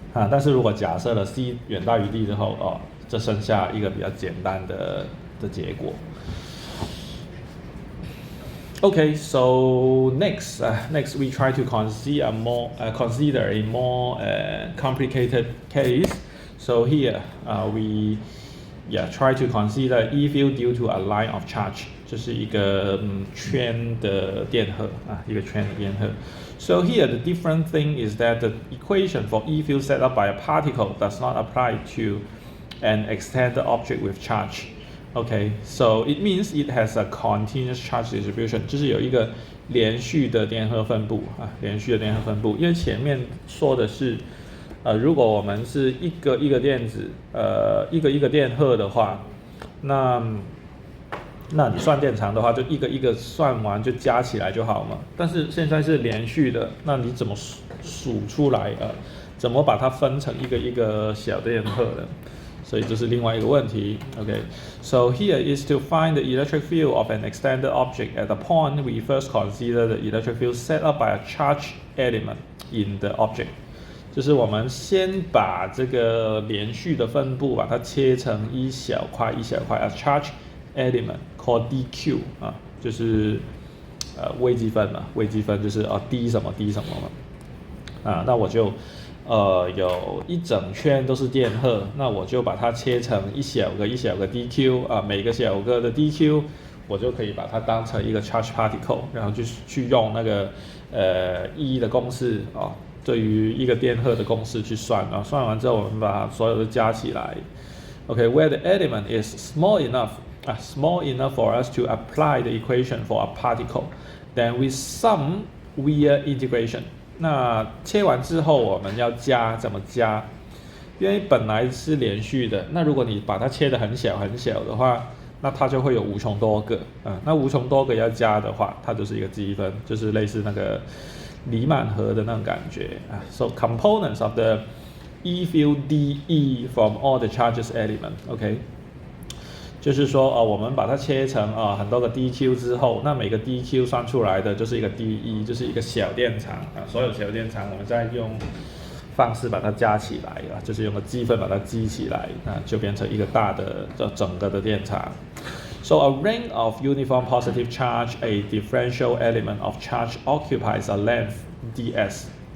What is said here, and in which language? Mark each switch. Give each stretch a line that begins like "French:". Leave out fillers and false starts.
Chinese: 但是如果假设了 c 远大于 d 之后，这剩下一个比较简单的结果。
English: Okay, so next we try to consider a more complicated case. So here we try to consider E field due to a line of charge.
Chinese: 这是一个圈的电荷一个圈的电荷。
English: So here the different thing is that the equation for E field set up by a particle does not apply to an extended object with charge. Okay, so it means it has a continuous charge distribution.
Chinese: 就是有一个连续的电荷分布连续的电荷分布。因为前面说的是如果我们是一个一个电子一个一个电荷的话，那你算电长的话，就一个一个算完就加起来就好嘛。但是现在是连续的，那你怎么数出来怎么把它分成一个一个小电荷呢？所以这是另外一个问题。
English: Okay, so here is to find the electric field of an extended object at the point we first consider the electric field set up by a charged element in the object.
Chinese: 就是我们先把这个连续的分布把它切成一小块一小块 ，
English: a charge element called DQ
Chinese: 啊，就是微积分嘛，微积分就是d 什么 d 什么嘛，啊，那我就有一整圈都是电荷，那我就把它切成一小个一小个 DQ 啊，每个小个的 DQ 我就可以把它当成一个 charge particle， 然后就去用那个E 的公式啊。对于一个电荷的公式去算啊，算完之后我们把所有的加起来 ，OK，
English: where the element is small enough for us to apply the equation for a particle, then we sum via integration。
Chinese: 那切完之后我们要加，怎么加？因为本来是连续的，那如果你把它切得很小很小的话，那它就会有无穷多个啊。那无穷多个要加的话，它就是一个积分，就是类似那个黎曼河的那种感觉啊。
English: So components of the E field dE from all the charges element，
Chinese: OK，就是说我们把它切成很多个 DQ 之后，那每个 DQ 算出来的就是一个 dE， 就是一个小电场啊。所有小电场我们再用方式把它加起来啊，就是用个积分把它积起来，那就变成一个大的整个的电场。
English: So a ring of uniform positive charge, a differential element of charge occupies a length ds.